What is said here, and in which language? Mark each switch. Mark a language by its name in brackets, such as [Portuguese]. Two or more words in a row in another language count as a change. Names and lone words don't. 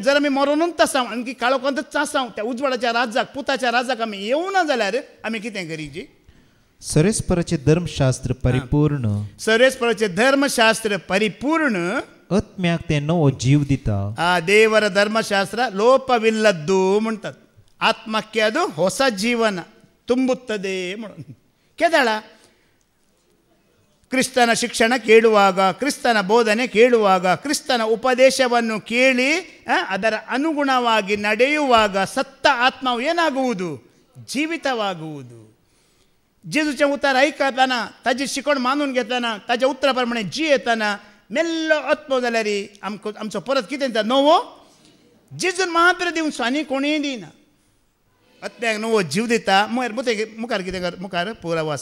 [Konkani] जर आमी मरोनूच आसा आणखी काळोखांतच आसा त्या उजवाडाच्या राजाक पुताच्या राजाक आमी येवना जाल्यार आमी कितें करी जी. सरेस्पराचे धर्मशास्त्र परिपूर्ण, सरेस्पराचे धर्मशास्त्र परिपूर्ण आत्म्याक ते नवो जीव दिता. [Kannada] ದೇವರ ಧರ್ಮಶಾಸ್ತ್ರ ಲೋಪವಿಲ್ಲದ್ದು म्हणटात. ಆತ್ಮಕ್ಕೆ ಅದು ಹೊಸ ಜೀವನ ತುಂಬುತ್ತದೆ म्हणून. ಕೇದಾಳ ಕ್ರಿಸ್ತನ ಶಿಕ್ಷಣ ಕೇಳುವಾಗ, ಕ್ರಿಸ್ತನ ಬೋಧನೆ ಕೇಳುವಾಗ, ಕ್ರಿಸ್ತನ ಉಪದೇಶವನ್ನು ಕೇಳಿ ಅದರ ಅನುಗುಣವಾಗಿ ನಡೆಯುವಾಗ ಸತ್ತ ಆತ್ಮವು ಏನಾಗುವುದು, ಜೀವಿತವಾಗುವುದು. [Konkani] जेजूचे उतार ऐकताना, ताजी शिकवण मानून घेताना, ताच्या उतरा प्रमाणे जियेताना मेल्लो आत्मो जाल्यार आमचो परत कितें जाता, नवो जेजून मात्र दिवचो आनी कोणीय दिना. आत्म्याक नवो जीव दिता. मुखार कितें कर, मुखार पुरावास.